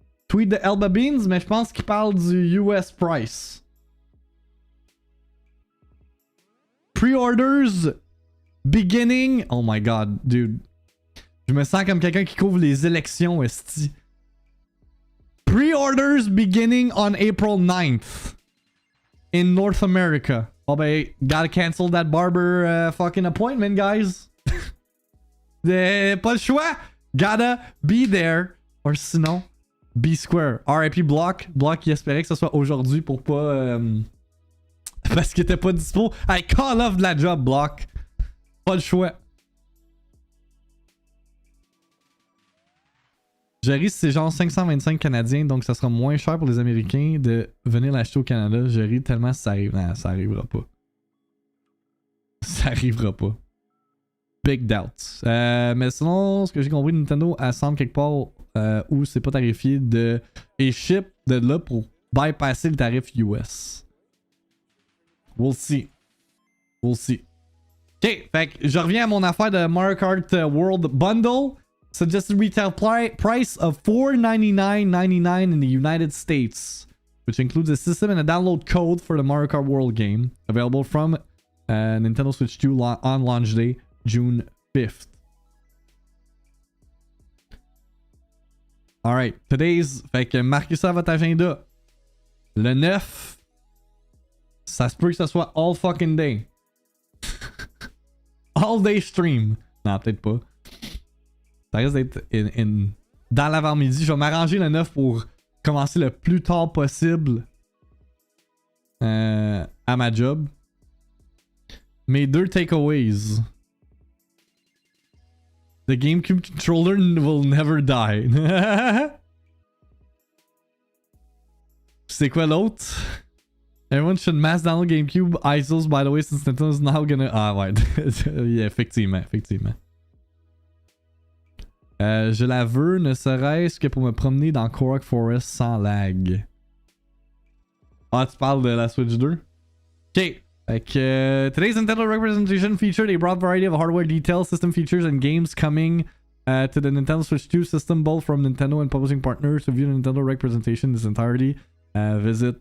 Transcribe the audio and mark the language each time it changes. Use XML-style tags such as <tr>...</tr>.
<fr>Tweet de Elba Beans, mais je pense qu'il parle du US price.</fr> <en>Pre-orders beginning. Oh my god, dude.</en> <fr>Je me sens comme quelqu'un qui couvre les élections, esti.</fr> <en>Pre-orders beginning on April 9th in North America.</en> <fr>Oh ben,</fr> <en>gotta cancel that barber fucking appointment, guys.</en> <fr>Pas le choix.</fr> <en>Gotta be there. Or sinon, be square. RIP Block.</en> <fr>Block, il espérait que ce soit aujourd'hui pour pas... parce qu'il était pas dispo.</fr> <en>I call off</en> <fr>de la job, Block. Pas le choix. Jerry, c'est genre 525 Canadiens, donc ça sera moins cher pour les Américains de venir l'acheter au Canada. Jerry, tellement ça arrive. Non, ça arrivera pas. Ça arrivera pas.</fr> <en>Big doubts.</en> <fr>Mais sinon, ce que j'ai compris, Nintendo assemble quelque part où c'est pas tarifié et ship de là pour bypasser le tarif US.</fr> <en>We'll see. We'll see.</en> <fr>Ok, fait que je reviens à mon affaire de Mario Kart World Bundle.</fr> <en>Suggested retail price of $499.99 in the United States, which includes a system and a download code for the Mario Kart World game, available from Nintendo Switch 2 on launch day, June 5th. Alright, today's...</en> <fr>Fait que marquez ça à votre agenda. Le 9, ça se peut que ça soit</fr> <en>all fucking day. All day stream.</en> <fr>Non, peut-être pas. Ça risque d'être dans l'avant-midi. Je vais m'arranger le 9 pour commencer le plus tard possible à ma job. Mes deux takeaways.</fr> <en>The GameCube controller will never die.</en> <fr>C'est quoi l'autre?</fr> <en>Everyone should mass download GameCube ISOs, by the way, since Nintendo is now gonna...</en> <fr>Ah ouais, yeah, effectivement. Je la veux, ne serait-ce que pour me promener dans Korok Forest sans lag. Ah, tu parles de la Switch 2? Ok.</fr> <en>Today's Nintendo representation featured a broad variety of hardware details, system features, and games coming to the Nintendo Switch 2 system, both from Nintendo and publishing partners. To view the Nintendo representation in its entirety, visit...</en>